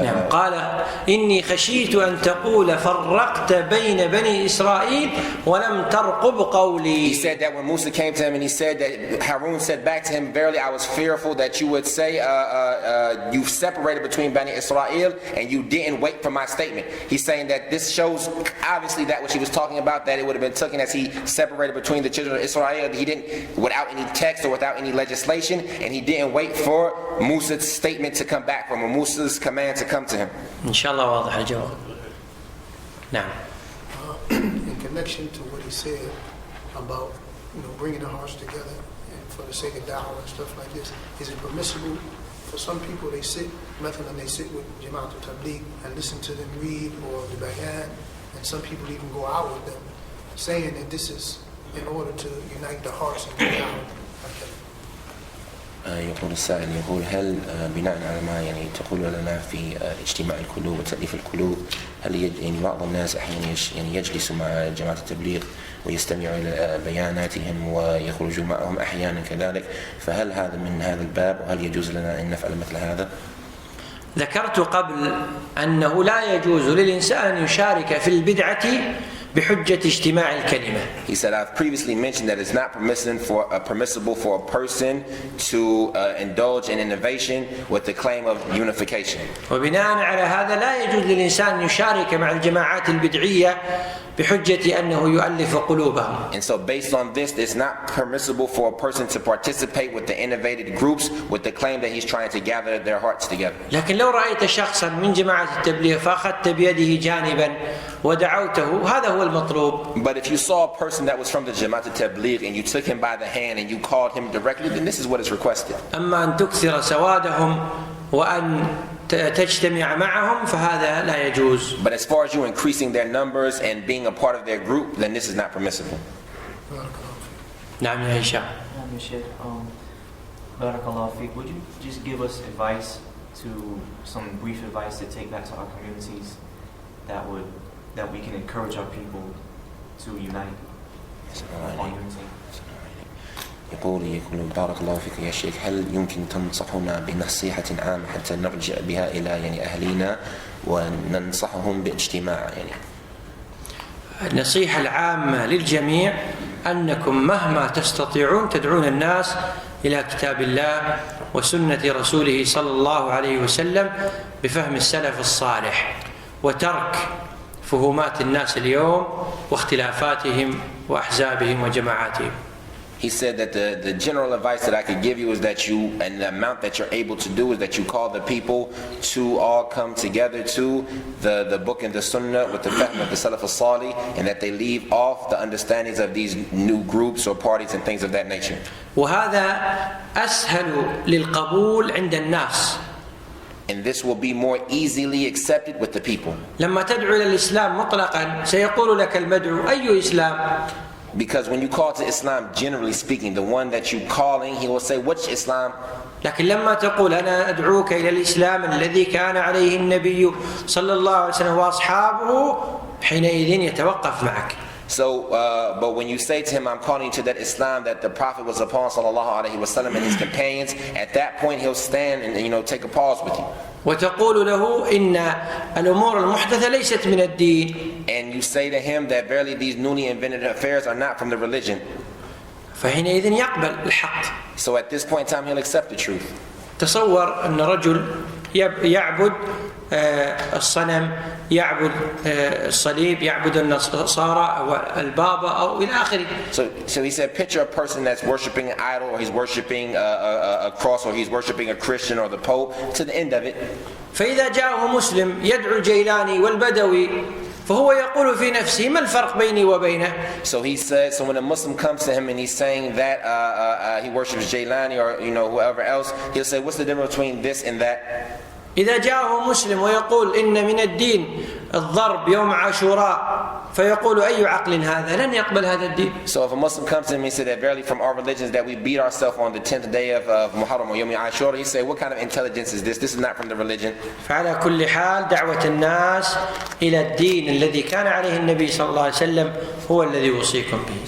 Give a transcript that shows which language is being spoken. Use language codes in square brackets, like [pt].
[ar] قال إني خشيت أن تقول فرقت بين بني إسرائيل ولم ترقب قولي. [en] He said that when Musa came to him and he said that Harun said back to him, verily I was fearful that you would say you've separated between Bani Israel and you didn't wait for my statement. He's saying that this shows obviously that what he was talking about, that it would have been taken as he separated between the children of Israel. He didn't, without any text or without any legislation, and he didn't wait for Musa's statement to come back from him, Musa's command to come to him. [ar] Inshallah واضح الجواب. نعم. [en] In connection to what he said about bringing the hearts together and for the sake of da'wah and stuff like this, is it permissible for some people they sit with Jama'at al-Tabligh and listen to them read or the bayan, and some people even go out with them saying that this is in order to unite the hearts and the da'wah? [ar] يقول السائل، يقول هل بناء على ما تقول لنا في اجتماع القلوب وتأليف القلوب، هل بعض الناس أحيانا يجلس مع جماعة التبليغ ويستمع إلى بياناتهم ويخرج معهم أحيانا كذلك، فهل هذا من هذا الباب وهل يجوز لنا أن نفعل مثل هذا؟ ذكرت قبل أنه لا يجوز للإنسان أن يشارك في البدعة بحجة اجتماع الكلمة. [en] He said, I've previously mentioned that it's not permissible for a person to indulge in innovation with the claim of unification. [ar] وبناء على هذا لا يجوز للإنسان أن يشارك مع الجماعات البدعية بحجة أنه يؤلف قلوبهم. [en] And so based on this, it's not permissible for a person to participate with the innovated groups with the claim that he's trying to gather their hearts together. [ar] لكن لو رأيت شخصا من جماعة التبليغ فأخذت بيده جانبا ودعوته، هذا هو المطلوب. [en] But if you saw a person that was from the Jamaat al-Tabligh and you took him by the hand and you called him directly, then this is what is requested. [ar] أما أن تكثر سوادهم وأن تجتمع معهم فهذا لا يجوز. [en] But as far as you increasing their numbers and being a part of their group, then this is not permissible. [ar] نعم يا هشام. Barakallahu feek. [en] Would you just give us advice, some brief advice to take back to our communities that we can encourage our people to unite on unity? [ar] يقول بارك الله فيك يا شيخ، هل يمكن تنصحنا بنصيحة عامة حتى نرجع بها إلى أهلنا وننصحهم باجتماع؟ النصيحة العامة للجميع أنكم مهما تستطيعون تدعون الناس إلى كتاب الله وسنة رسوله صلى الله عليه وسلم بفهم السلف الصالح، وترك فهومات الناس اليوم واختلافاتهم وأحزابهم وجماعاتهم. [en] He said that the general advice that I could give you is that you, and the amount that you're able to do, is that you call the people to all come together to the book and the sunnah with the fahm of the Salaf al-Salih, and that they leave off the understandings of these new groups or parties and things of that nature. [ar] وهذا أسهل للقبول عند الناس. [en] And this will be more easily accepted with the people. [ar] لما تدعو إلى الإسلام مطلقا سيقول لك المدعو أي إسلام؟ [en] Because when you call to Islam, generally speaking, the one that you calling, he will say, which Islam? [ar] لكن لما تقول أنا أدعوك إلى الإسلام الذي كان عليه النبي صلى الله عليه وسلم وأصحابه حينئذ يتوقف معك. [en] So, but when you say to him, I'm calling you to that Islam that the Prophet was upon, sallallahu alaihi wasallam, and his companions, at that point he'll stand and take a pause with you. [ar] وتقول له إن الأمور المحدثة ليست من الدين. [en] And you say to him that verily these newly invented affairs are not from the religion. [ar] فحينئذ يقبل الحق. [en] So at this point in time he'll accept the truth. [ar] تصور أن رجل يعبد الصنم، يعبد الصليب، يعبد النصارى أو البابا أو إلى آخره. [en] So he said, picture a person that's worshiping an idol, or he's worshiping a cross, or he's worshiping a Christian or the Pope, to the end of it. [ar] فإذا جاءه مسلم يدعو الجيلاني والبدوي فهو يقول في نفسه ما الفرق بيني وبينه. [en] So he said, so when a Muslim comes to him and he's saying that he worships Jailani or whoever else, he'll say, what's the difference between this and that? [ar] إذا جاءه مسلم ويقول إن من الدين الضرب يوم عاشوراء فيقول أي عقل هذا؟ لن يقبل هذا الدين. [en] So if a Muslim comes to him and says that verily from our religions that we beat ourselves on the 10th day of Muharram or Yom Ashura, he say, what kind of intelligence is this? This is not from the religion. [ar] فعلى كل حال دعوة الناس إلى الدين الذي كان عليه النبي صلى الله عليه وسلم هو الذي يوصيكم به.